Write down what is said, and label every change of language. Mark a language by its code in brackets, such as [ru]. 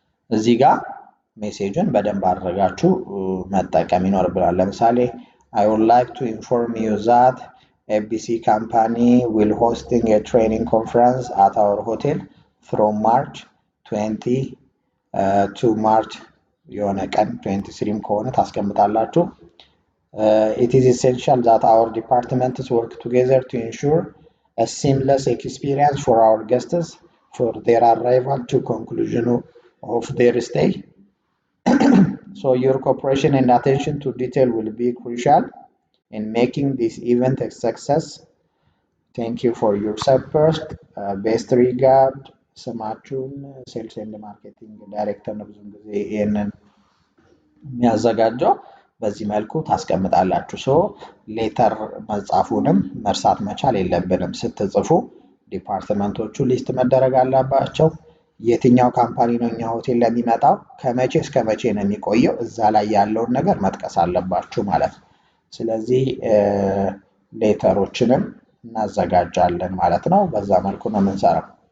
[am] እዚህ ጋር ሜሴጅን በደንብ አድርጋችሁ መጠቀም ይኖርብናል። ለምሳሌ [en] I would like to inform you that ABC company will hosting a training conference at our hotel from March 20 to March [am] የሆነ ቀን 23 ከሆነ ታስቀምጣላችሁ። [en] It is essential that our departments work together to ensure a seamless experience for our guests for their arrival to conclusion of their stay. So your cooperation and attention to detail will be crucial in making this event a success. Thank you for your support. Best regard. [am] ስማችሁን ሴልስ ኤንድ ማርኬቲንግ ዳይሬክተር ነው ብዙ ጊዜ ይሄንን የሚያዘጋጀው። በዚህ መልኩ ታስቀምጣላችሁ። ሶ ሌተር መጻፉንም መርሳት መቻል የለብንም። ስትጽፉ ዲፓርትመንቶቹ ሊስት መደረግ አለባቸው። የትኛው ካምፓኒ ነው እኛ ሆቴል ለሚመጣው፣ ከመቼ እስከ መቼ ነው የሚቆየው፣ እዛ ላይ ያለውን ነገር መጥቀስ አለባችሁ ማለት ነው። ስለዚህ ሌተሮችንም እናዘጋጃለን ማለት ነው። በዛ መልኩ ነው የምንሰራው።